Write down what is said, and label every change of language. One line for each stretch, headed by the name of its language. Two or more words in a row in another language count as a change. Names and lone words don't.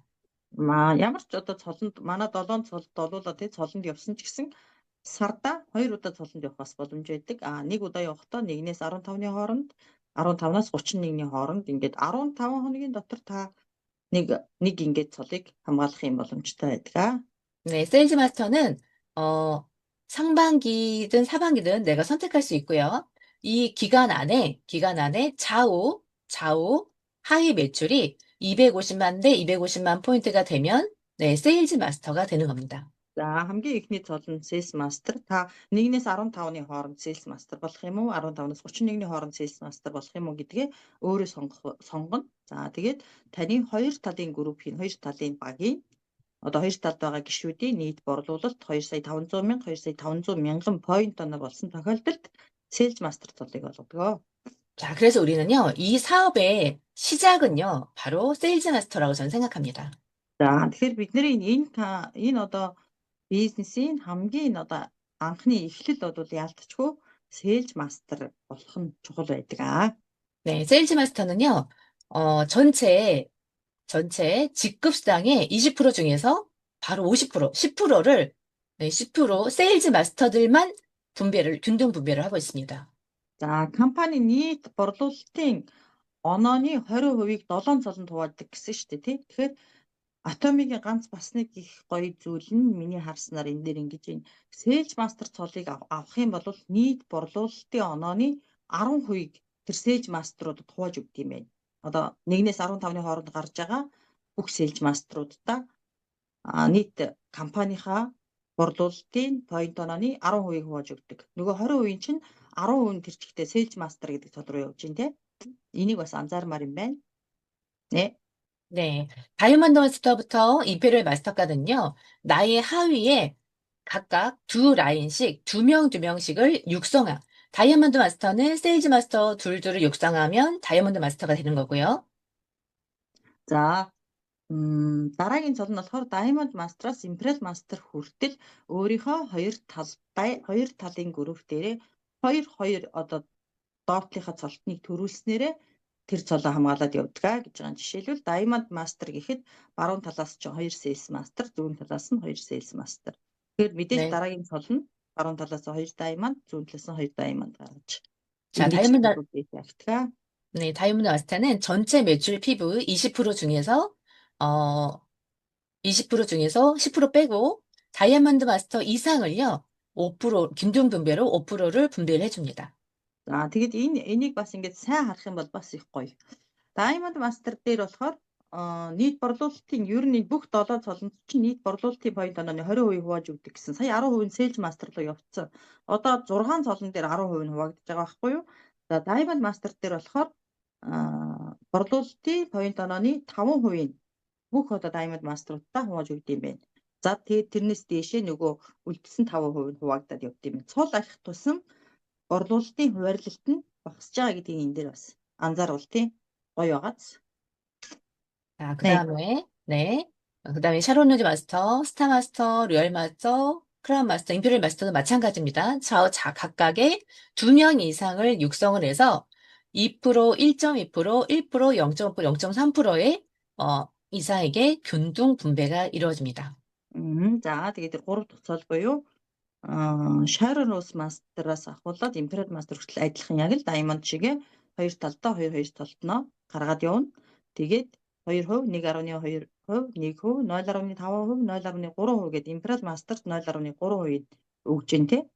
Mongolian: Ямар ч одоо цолонд манай 7 цолд олуулаад тий цолонд явсан ч гэсэн сарда 2 удаа цолонд явах бас боломж байдаг. Нэг удаа явахдаа 1-ээс 15-ны хооронд 15-аас 31-ний хооронд ингээд 15 хоногийн дотор та нэг ингээд цолыг хамгаалах юм боломжтой байдаг.
Korean: 네, 세일즈 마스터는 상반기든 하반기든 내가 선택할 수 있고요. 이 기간 안에 좌우 하위 매출이 250만 대 250만 포인트가 되면 네, 세일즈 마스터가 되는 겁니다.
Mongolian: За хамгийн ихний цол нь sales master та 1-ээс 15-ны хооронд sales master болох юм уу 15-аас 31-ний хооронд sales master болох юм уу гэдгээ өөрөө сонгоно. За тэгээд таны хоёр талын группийн хоёр талын багийн одоо хоёр талд байгаа гишүүдийн нийт борлуулалт 2 сая 500 мянга 2 сая 500 мянган point оноо болсон тохиолдолд sales master цолыг олгодог.
Korean: 자, 그래서 우리는요, 이 사업의 시작은요, 바로 세일즈 마스터라고 저는 생각합니다.
Mongolian: За тэгэхээр бидний энэ одоо бизнесийн хамгийн одоо анхны эхлэл бол яалтчгүй sales master болох нь чухал байдаг.
Korean: 네, 세일즈 마스터는요, 전체 직급 수당의 20% 중에서 바로 50%, 10%를, 네, 10% 세일즈 마스터들만 균등 분배를 하고 있습니다.
Mongolian: За компани нийт борлуулалтын онооны 20%-ийг 7 цолонд хувааддаг гэсэн шүү дээ тий. Тэгэхээр Atomic-ийн ганц бас нэг их гоё зүйл нь миний харснаар энэ дээр ингэж байна. Sales master цолыг авах юм бол нийт борлуулалтын онооны 10%-ийг тэр sales master-уудад хувааж өгдөг юм байна. Одоо 1-ээс 15-ны хооронд гарч байгаа бүх sales master-уудаа нийт компанийнхаа борлуулалтын point онооны 10%-ийг хувааж өгдөг. Нөгөө 20% чинь 10% нь тэр чигтээ sales master гэдэг цол руу явж байна те. Энийг бас анзаармаар юм байна.
Korean: 네. 네, 다이아몬드 마스터부터 임페리얼 마스터까지는요, 나의 하위에 각각 두 라인씩, 두 명씩을 육성한, 다이아몬드 마스터는 세일즈 마스터 둘을 육성하면 다이아몬드 마스터가 되는 거고요.
Mongolian: За дараагийн цол нь болохоор Diamond Master-аас Imperial Master хүртэл өөрийнхөө хоёр талын групп дээрээ хоёр одоо доотлийнхаа цолтныг төрүүлснээрээ тэр цолоо хамгаалаад явдаг гэж байгаа. Жишээлбэл Diamond Master гэхэд баруун талаас ч 2 Sales Master, зүүн талаас нь 2 Sales Master. Тэгэхээр мэдээж
Korean: 네.
Mongolian: дараагийн цол нь баруун талаас 2 Diamond, зүүн талаас нь 2 Diamond гаргаж.
Korean: 자,
Mongolian: явдаг.
Korean: 네, 다이아몬드 마스터는 전체 매출 PV 20% 중에서 10% 빼고 다이아몬드 마스터 이상을요, 5% 균등 분배로 5%를 분배를 해줍니다.
Mongolian: За тэгээд энийг бас ингэж сайн харах юм бол бас их гоё. Diamond Master дээр болохоор нийт борлуулалтын ер нь бүх 7 цолонд чинь нийт борлуулалтын point онооны 20% хувааж өгдөг гэсэн. Сая 10% нь Sales Master руу явцсан. Одоо 6 цолон дээр 10% нь хуваагдаж байгаа байхгүй юу? За Diamond Master дээр болохоор борлуулалтын point онооны 5% нь бүх одоо Diamond Master-уудаа хувааж өгд юм байна. За тэгээд тэрнээс дээшээ нөгөө үлдсэн 5% нь хуваагдаад явд юм. Цол ахих тусам борлуулалтын хуваарлалт нь багасж байгаа гэдгийг энэ дээр бас анзааруул тий. гоё байгааз.
Korean: 자, 그다음에 샤론루즈 마스터, 스타 마스터, 로열 마스터, 크라운 마스터, 임페리얼 마스터도 마찬가지입니다. 각각의 2명 이상을 육성을 해서 2%, 1.2%, 1%, 0.5%, 0.3%의 이사에게 균등 분배가 이루어집니다.
Mongolian: За тэгээд 3 дахь цол буюу Sharon Rose Master-аас ахуулаад Imperial Master хүртэл адилхан яг л Diamond шигээ хоёр талдаа хоёр толтноо гаргаад явна. Тэгээд 2%, 1.2%, 1%, 0.5%, 0.3% гэдэг Imperial Master-т 0.3%ийг өгж जैन тий.